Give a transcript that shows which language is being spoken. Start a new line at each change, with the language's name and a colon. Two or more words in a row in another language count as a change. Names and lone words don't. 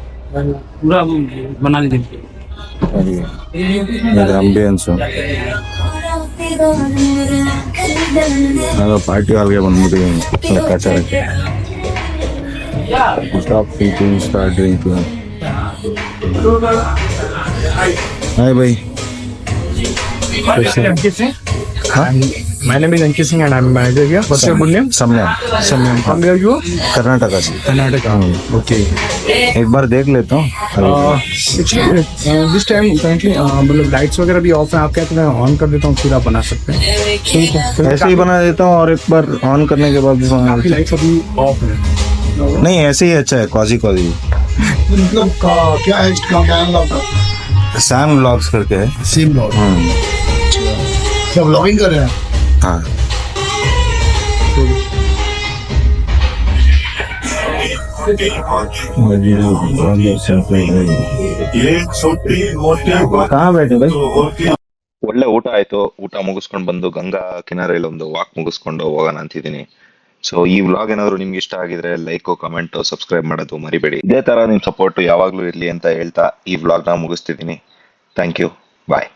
Hindi: पूरा बना लीजिए
Kannada: ಇದು ಅಂಬಿಯನ್ಸು. ಪಾರ್ಟಿ ಹಾಲ್ಗೆ ಬಂದ್ಬಿಟ್ಟಿದ್ದೀನಿ ಲೆಕ್ಕಾಚಾರಕ್ಕೆ.
English: Stop thinking, start drinking. Hi bye. My name is Ankit Singh and I'm manager here. What's your good name?
Hindi: सम्या.
English: Samyam. From where you?
Hindi: कर्नाटका से.
English: Karnataka. Okay.
Hindi: एक बार देख लेता हूँ.
English: Actually, this time currently
Hindi: मतलब लाइट्स वगैरह भी ऑफ है. आप कहते हैं ऑन कर देता हूँ फिर आप बना सकते हैं. ठीक है. ऐसे ही बना देता हूँ और एक बार ऑन करने के बाद भी बना काफी देता लाइट्स अभी ऑफ है. हूँ. नहीं ऐसे ही अच्छा है.
English: cozy cozy
Hindi: मतलब क्या है इसका क्या नाम था? सैम व्लॉग्स करके है. सेम लॉग. क्या ब्लॉगिंग कर रहे हैं? हाँ. कहाँ बैठे भाई?
Kannada: ಒಳ್ಳೆ ಊಟ ಆಯ್ತು. ಊಟ ಮುಗಿಸ್ಕೊಂಡು ಬಂದು ಗಂಗಾ ಕಿನಾರೆಯಲ್ಲಿ ಒಂದು ವಾಕ್ ಮುಗಿಸ್ಕೊಂಡು ಹೋಗೋಣ ಅಂತಿದ್ದೀನಿ. ಸೊ ಈ ವ್ಲಾಗ್ ಏನಾದ್ರು ನಿಮ್ಗೆ ಇಷ್ಟ ಆಗಿದ್ರೆ
English: like, comment, subscribe
Kannada: ಮಾಡೋದು ಮರಿಬೇಡಿ. ಇದೇ ತರ ನಿಮ್ ಸಪೋರ್ಟ್ ಯಾವಾಗ್ಲೂ ಇರ್ಲಿ ಅಂತ ಹೇಳ್ತಾ ಈ ವ್ಲಾಗ್ ನ ಮುಗಿಸ್ತಿದ್ದೀನಿ.
English: Thank you. Bye.